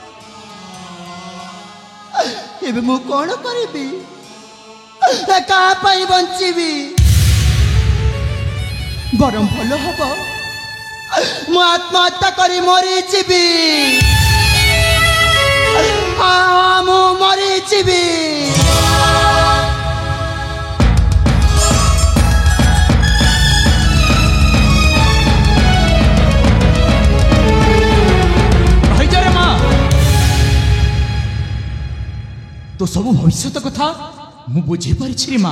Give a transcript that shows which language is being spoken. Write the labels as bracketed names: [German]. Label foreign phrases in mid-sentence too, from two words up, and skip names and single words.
[Odia] ଏବେ ମୁଁ କଣ କରିବି? କାହା ପାଇଁ ବଞ୍ଚିବି? ବରଂ ଭଲ ହବ ମୁଁ ଆତ୍ମହତ୍ୟା କରି ମରିଯିବି। ମୁଁ ମରିଯିବି। ତୋ ସବ ଭବିଷ୍ୟ କଥା ମୁ ବୁଝି ପାରିଛି ମାଁ।